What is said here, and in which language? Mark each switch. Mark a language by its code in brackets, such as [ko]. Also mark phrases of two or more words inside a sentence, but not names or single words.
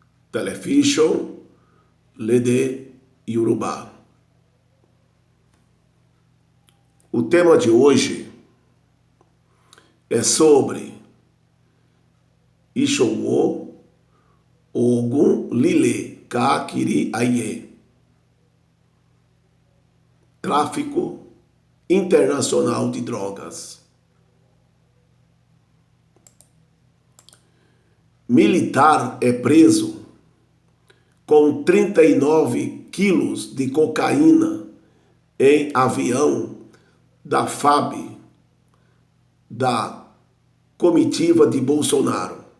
[yo] Television Lede Yorùbá. [pt] O tema de hoje é sobre [yo] Ìṣòwò Ògùn líle káàkiri ayé, [pt] tráfico internacional de drogas. Militar é preso com 39 quilos de cocaína em avião da FAB, da comitiva de Bolsonaro.